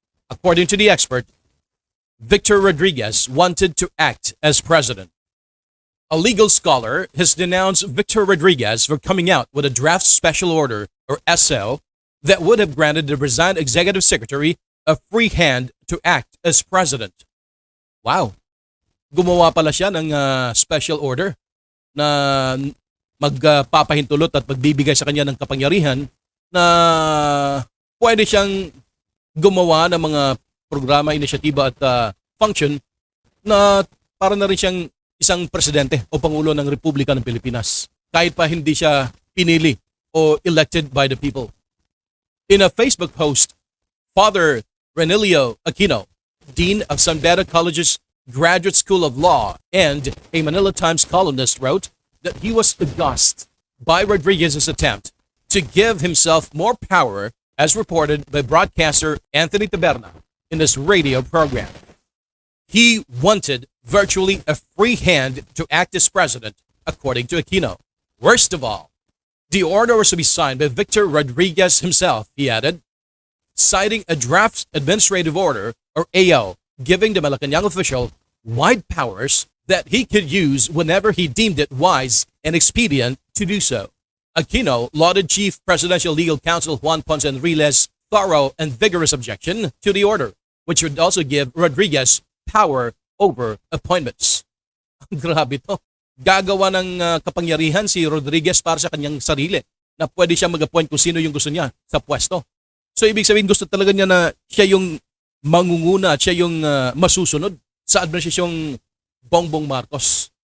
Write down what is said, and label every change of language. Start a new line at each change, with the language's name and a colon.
English: According to the expert, Victor Rodriguez wanted to act as president. A legal scholar has denounced Victor Rodriguez for coming out with a draft special order, or SL, that would have granted the resigned executive secretary a free hand to act as president. Wow!
Filipino: Gumawa pala siya ng special order na magpapahintulot at magbibigay sa kanya ng kapangyarihan na pwede siyang gumawa ng mga programa, inisyatiba at function na para na rin siyang isang presidente o pangulo ng Republika ng Pilipinas kahit pa hindi siya pinili o
English: elected by the people. In a Facebook post, Father Renilio Aquino, Dean of San Beda College's Graduate School of Law and a Manila Times columnist, wrote that he was aghast by Rodriguez's attempt to give himself more power, as reported by broadcaster Anthony Taberna in this radio program. He wanted virtually a free hand to act as president, according to Aquino. Worst of all, the order was to be signed by Victor Rodriguez himself, he added, citing a draft administrative order, or AO, giving the Malacanang official wide powers that he could use whenever he deemed it wise and expedient to do so. Aquino lauded Chief Presidential Legal Counsel Juan Ponce Enriquez's thorough and vigorous objection to the order, which would also give Rodriguez power over appointments.
Filipino: Grabe to. Gagawa ng kapangyarihan si Rodriguez para sa kanyang sarili na pwede siya mag-appoint kung sino yung gusto niya sa pwesto. So ibig sabihin gusto talaga niya na siya yung mangunguna at siya yung masusunod sa administrasyong Bongbong Marcos.